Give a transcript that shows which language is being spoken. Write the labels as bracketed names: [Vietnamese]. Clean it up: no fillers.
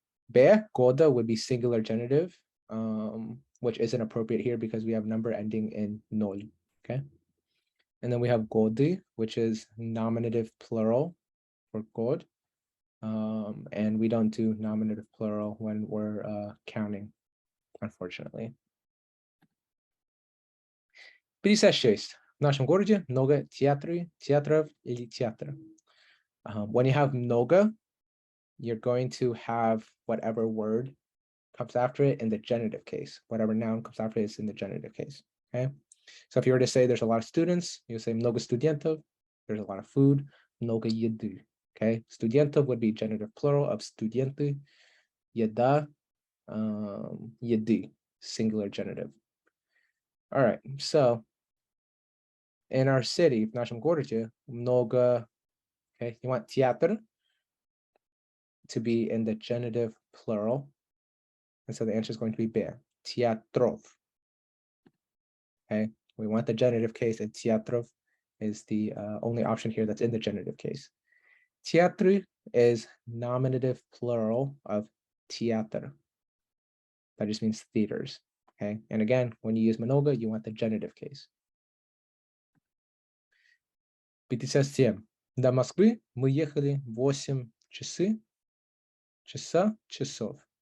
[English] Be года would be singular genitive, which isn't appropriate here because we have number ending in 0. Okay, and then we have годы, which is nominative plural for год, and we don't do nominative plural when we're counting, unfortunately. 56. [Russian] В нашем городе много театров или театра. [English] When you have много, you're going to have whatever word comes after it in the genitive case. Whatever noun comes after it is in the genitive case, okay? So if you were to say there's a lot of students, you say [Russian] много студентов, [English] there's a lot of food, [Russian] много еды, [English] okay? Студентов would be genitive plural of студенты, еда, еды, singular genitive. All right, so in our city, [Russian] в нашем городе, [English] много, okay, you want театр to be in the genitive plural. And so the answer is going to be be, театров. Okay, we want the genitive case, and театров is the only option here that's in the genitive case. Театры is nominative plural of театр. That just means theaters. Okay, and again, when you use много, you want the genitive case. 57. [Russian] До Москвы мы ехали 8 часов.